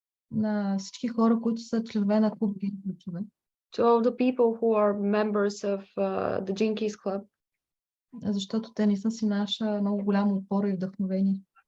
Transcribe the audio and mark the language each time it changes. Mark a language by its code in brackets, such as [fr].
[bg] на всички хора, които са членове на клуб ключове. [en] to all the people who are members of the Jinkies Club. [bg] Защото те наистина си наша много голяма опора и вдъхновение.